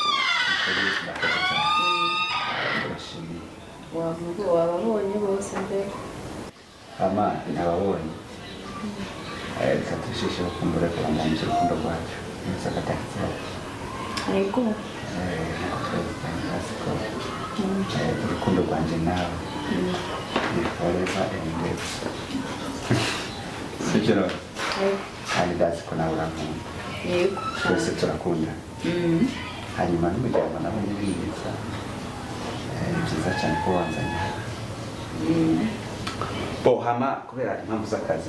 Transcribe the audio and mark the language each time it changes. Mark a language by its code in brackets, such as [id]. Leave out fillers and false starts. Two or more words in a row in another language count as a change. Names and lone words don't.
[rn] Wababonye bose mbere. Ama nababonye. Reka tushishe kumbura ko bamwumvise urukundo rwacu. Nisakatakiza. Ariko. Urukundo rwanje nawe. [en] Ni forever and ever. [rn] Sijoro. Kandi ndazi ko nawe urankunda. Yego. Twese turakunda. Hanyuma n'umuryango nawe ni mwiza. Ni byiza cyane ko wanzanye. Hama kubera impamvu z'akazi.